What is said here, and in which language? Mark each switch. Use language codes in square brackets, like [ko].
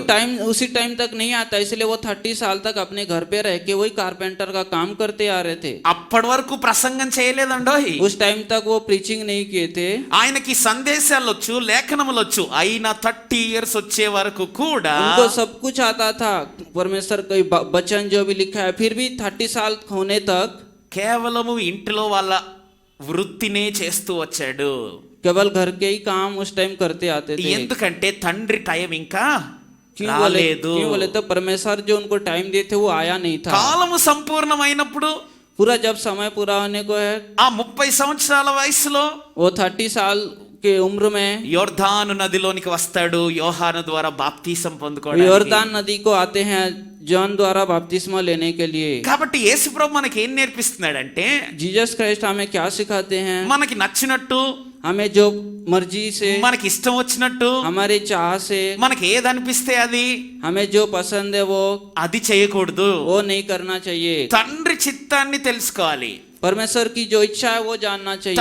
[hi] क्योंकि टाइम उसी टाइम तक नहीं आता, इसलिए वो 30 साल तक अपने घर पे रह के वही कारपेंटर का काम करते आ रहे थे। [te] అప్పటి వరకు ప్రసంగం చేయలేదండోయ్. [hi] उस टाइम तक वो प्रीचिंग नहीं किए थे। [te] ఆయనకి సందేశాలు వచ్చు, లేఖనములు వచ్చు. అయినా 30 ఇయర్స్ వచ్చే వరకు కూడా [hi] उनको सब कुछ आता था, परमेश्वर का वचन जो भी लिखा है, फिर भी 30 साल होने तक [te] కేవలము ఇంటిలో వాళ్ళ వృత్తినే చేస్తూ వచ్చాడు. [hi] केवल घर के ही काम उस टाइम करते आते थे। [te] ఎందుకంటే తండ్రి టైం ఇంకా [hi] क्यों बोले? [te] రాలేదు. [hi] क्यों बोले तो परमेश्वर जो उनको टाइम दिए थे वो आया नहीं था। [te] కాలము సంపూర్ణమైనప్పుడు [hi] पूरा जब समय पूरा होने को है, [te] ఆ 30 సంవత్సరాల వయసులో [hi] वो 30 साल के उम्र में [te] యోర్దాను నదిలోనికి వస్తాడు యోహాను ద్వారా బాప్తీసం పొందుకోవడానికి. [hi] योरदान नदी को आते हैं जॉन द्वारा बपतिस्मा लेने के लिए। [te] కాబట్టి యేసు ప్రభు మనకి ఏం నేర్పిస్తున్నాడంటే [hi] जीसस क्राइस्ट हमें क्या सिखाते हैं? [te] మనకి నచ్చినట్టు, [hi] हमें जो मर्जी से, [te] మనకి ఇష్టం వచ్చినట్టు, [hi] हमारी चाह से, [te] మనకి ఏది అనిపిస్తే అది [hi] हमें जो पसंद है वो [te] అది చేయకూడదు. [hi] नहीं करना चाहिए। [te] తండ్రి చిత్తాన్ని తెలుసుకోవాలి. [hi] परमेश्वर की जो इच्छा है वो जानना चाहिए।